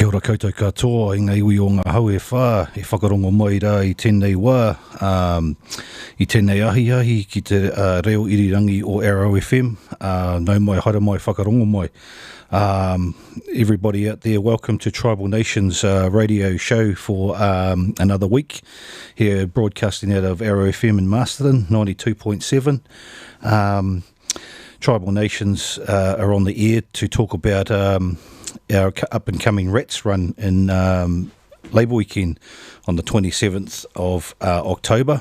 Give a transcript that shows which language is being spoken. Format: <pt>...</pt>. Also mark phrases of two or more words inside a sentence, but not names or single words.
<mi>koutou katoa, i ngei ui o ngā hau e whā, e whakarongo mai rā I tēnei wā, I tēnei ahi ki te reo irirangi o Arrow FM, nau mai, haere mai, whakarongo mai.</mi> <en>Everybody out there, welcome to Tribal Nations radio show for another week, here broadcasting out of Arrow FM in Masterton, 92.7. Tribal Nations are on the air to talk about our up-and-coming Rats run in Labour Weekend on the 27th of October.</en>